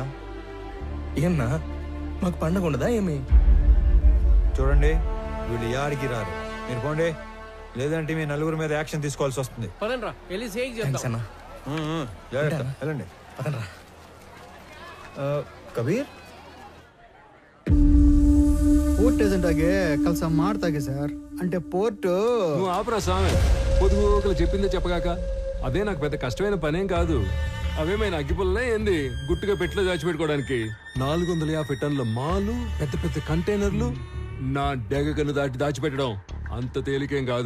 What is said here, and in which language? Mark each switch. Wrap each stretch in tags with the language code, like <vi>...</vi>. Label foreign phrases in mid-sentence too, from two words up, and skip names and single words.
<te>ఏమన్నా మాకు పండగ ఉండదా ఏమి? చూడండి, వీళ్ళు యాడికి రారు. మీరు పోండి, లేదంటే మీ 4 మీద యాక్షన్ తీసుకోవాల్సి వస్తుంది. పదండ్రా, వెళ్ళి సేక్ చేద్దాం. జాగ్రత్త, వెళ్ళండి. కబీర్</te> <en>port agent</en> <kn>ಆಗಿ ಕೆಲಸ ಮಾಡ್ತಾಗೆ ಸರ್.</kn> <te>అంటే పోర్టు నువ్వు ఆపరా స్వామి, పొదుగు చెప్పిందే చెప్పగాక. అదే నాకు పెద్ద కష్టమైన పనేం కాదు. అవేమైనా అగ్గిపుల్లనే ఏంది గుట్టుగా పెట్లో దాచిపెట్టుకోవడానికి? 450 టన్నుల మాలు, పెద్ద పెద్ద కంటైనర్లు నా డెగకను దాటి దాచిపెట్టడం అంత తేలికేం కాదు.</te>